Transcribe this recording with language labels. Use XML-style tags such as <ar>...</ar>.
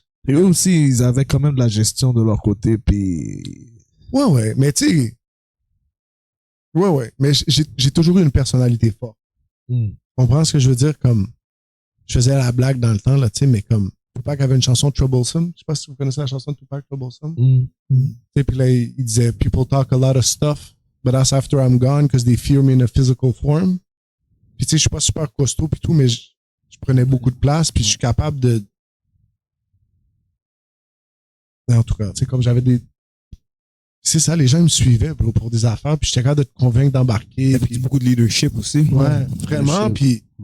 <fr>Et eux aussi, ils avaient quand même de la gestion de leur côté, puis. Ouais, mais tu sais. Ouais. Mais j'ai toujours eu une personnalité forte. Tu comprends ce que je veux dire? Comme, je faisais la blague dans le temps, là, tu sais, mais comme, Tupac avait une chanson Troublesome. Je sais pas si vous connaissez la chanson de Tupac, Troublesome. Tu sais, puis là, il disait,</fr> <en>people talk a lot of stuff, but that's after I'm gone, because they fear me in a physical form.</en> <fr>Puis tu sais, je suis pas super costaud, puis tout, mais je prenais beaucoup de place, puis je suis capable de. En tout cas, tu sais, comme j'avais des. C'est ça, les gens me suivaient pour des affaires, puis j'étais capable de te convaincre d'embarquer. Puis beaucoup de leadership aussi. Ouais, vraiment, puis.</fr>